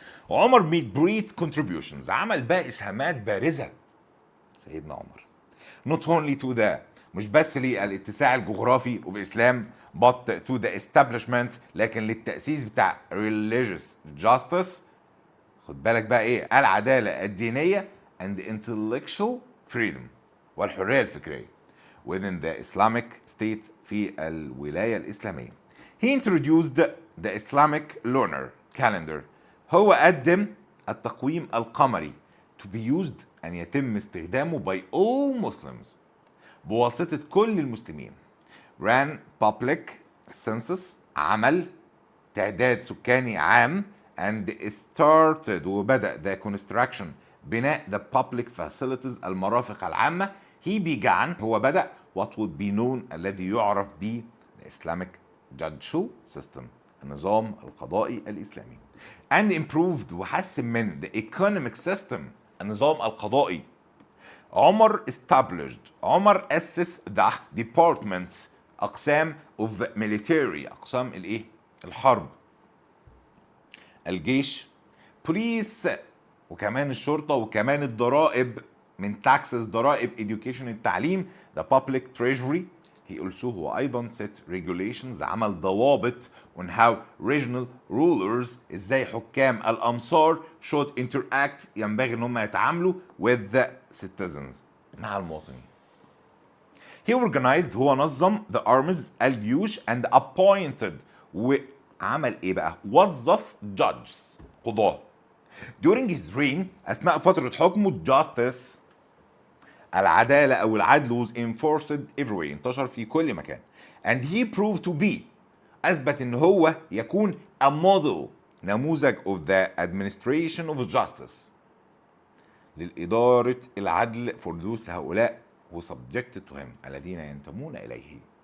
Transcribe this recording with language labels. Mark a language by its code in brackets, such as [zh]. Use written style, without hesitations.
[ar] عمر [en] made great contributions، [ar] عمل بقى إسهامات بارزة سيدنا عمر [en] not only to the، [ar] مش بس للاتساع الجغرافي [en] of Islam but to the establishment، [ar] لكن للتأسيس بتاع [en] religious justice، [ar] خد بالك بقى ايه، العدالة الدينية [en] and intellectual freedom، [ar] والحرية الفكرية [en] within the Islamic state، [ar] في الولاية الإسلامية. [en] he introduced the Islamic lunar calendar، [ar] هو قدم التقويم القمري [en] to be used، [ar] أن يتم استخدامه [en] by all Muslims، [ar] بواسطة كل المسلمين. [en] ran public census، [ar] عمل تعداد سكاني عام [en] and started، وبدأ the construction، [ar] بناء [en] the public facilities، [ar] المرافق العامة. [en] he began، [ar] هو بدأ [en] what would be known، [ar] الذي يعرف ب [en] the Islamic judicial system، [ar] النظام القضائي الإسلامي. [en] and improved، [ar] وحسن من [en] the economic system، [ar] النظام القضائي. عمر عمر أسس [en] the departments، [ar] أقسام [en] of military، [ar] أقسام الإيه؟ الحرب، الجيش، police، وكمان الشرطة، وكمان الضرائب من taxes، ضرائب، education، التعليم، [en] the public treasury. he also، [ar] هو أيضا [en] set regulations، [ar] عمل ضوابط [en] on how regional rulers، [ar] ازاي حكام الأمصار [en] should interact، [ar] ينبغي ان هم يتعاملوا [en] with the citizens، [ar] مع المواطنين. [en] he organized، [ar] هو نظم [en] the armies، الجيوش and appointed، [ar] وعمل ايه بقى، وظف [en] judges، قضاة. during his reign، [ar] اثناء فترة حكمه justice، العدالة او العدل [en] was enforced everywhere، [ar] انتشر في كل مكان. [en] and he proved to be، [ar] اثبت ان هو يكون [en] a model، نموذج of the administration of justice، [ar] للإدارة العدل [en] for those، لهؤلاء who subjected to him، [ar] الذين ينتمون إليه.